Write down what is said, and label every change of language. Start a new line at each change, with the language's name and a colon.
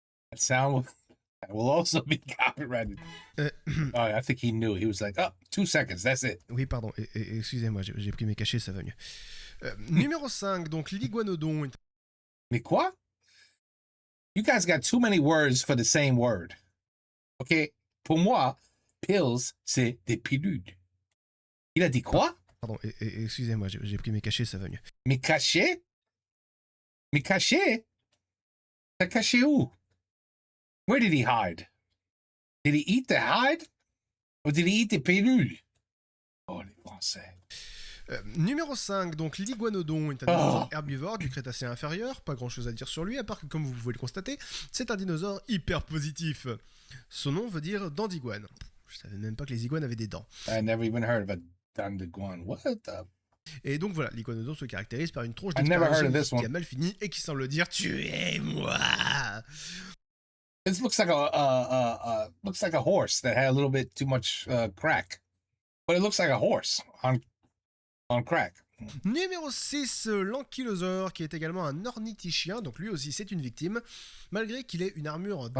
English: That sound will also be copyrighted. Oh, I think he knew. He was like, oh, 2 seconds, that's it.
French: Oui, pardon, excusez-moi, j'ai pris mes cachets, ça va mieux. Numéro 5, donc l'iguanodon. Mais quoi?
English: You guys got too many words for the same word.
French: Okay, pour moi, pills, c'est des pilules. Il a dit quoi? Pardon, excusez-moi, j'ai pris mes cachets, ça va mieux. Mais caché? Mais caché? T'as caché où?
English: Where did he hide? Did he eat the hide? Or did he eat the pilules?
French: Oh, les Français. Numéro 5, donc l'iguanodon est un dinosaure herbivore du Crétacé inférieur. Pas grand chose à dire sur lui, à part que, comme vous pouvez le constater, c'est un dinosaure hyper positif. Son nom veut dire dent d'iguane. Je savais même pas que les iguanes avaient des dents.
English: I never even heard of a Dandiguan. What the?
French: Et donc voilà, l'iguanodon se caractérise par une tronche
English: I never heard of
French: d'expérience
English: this one.
French: qui a mal fini et qui semble dire tu es moi.
English: This looks like a horse that had a little bit too much crack, but it looks like a horse on crack.
French: Numéro 6, l'ankylosaure, qui est également un ornithichien, donc lui aussi c'est une victime, malgré qu'il ait une armure en